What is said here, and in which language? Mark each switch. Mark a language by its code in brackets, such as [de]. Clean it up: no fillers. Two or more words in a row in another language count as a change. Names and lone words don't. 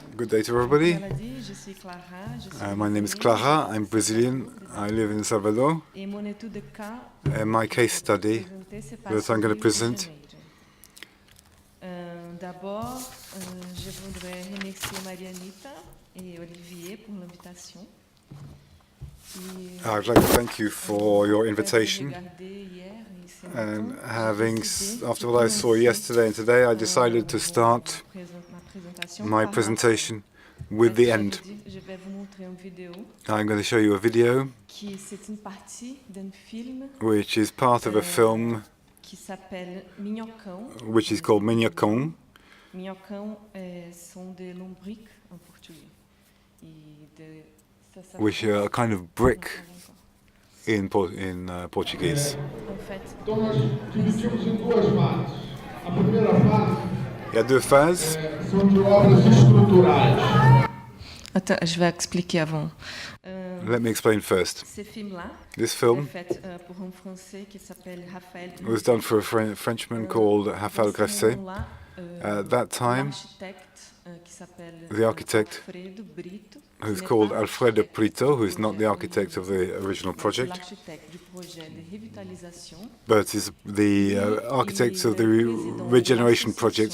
[en] day to everybody. My name is Clara, I'm Brazilian, I live in Salvador. And my case study that I'm going to present. [fr] D'abord, je voudrais remercier Marianita et Olivier pour l'invitation. [en] I'd like to thank you for your invitation. And after what I saw yesterday and today, I decided to start my presentation with the end. I'm going to show you a video which is part of a film which is called Minhocão. [fr] Minhocão sont des lombrics en portugais. [en] Which are a kind of brick in Portuguese. [pt] Então nós dividimos em duas fases. A primeira fase [fr] Il y a deux phases. [pt] São de obras estruturais. [fr] Attends, je vais expliquer avant. [en] Let me explain first. This film was done for a Frenchman called Raphaël Grasset. At that time, the architect, who's called Alfredo Brito, who is not the architect of the original project, but is the architect of the regeneration project.